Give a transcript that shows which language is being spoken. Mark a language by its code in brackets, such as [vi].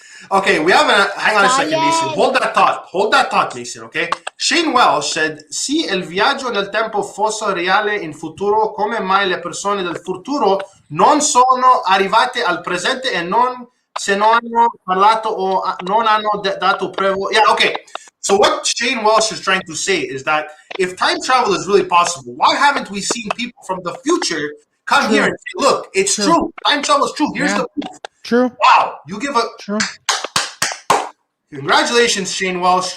[en] Okay, we have a. Hang on a second, Mason. Hold that thought, Mason. Okay. Shane Welsh said, [it] "Se il viaggio nel tempo fosse reale in futuro, come mai le persone del futuro non sono arrivate al presente e non se non hanno parlato o non hanno dato prove?" [en] Yeah, okay. So what Shane Welsh is trying to say is that if time travel is really possible, why haven't we seen people from the future come here and say, "Look, it's true. Time travel is true. Here's the proof." True. Wow, you give a True. Congratulations, Shane Welsh.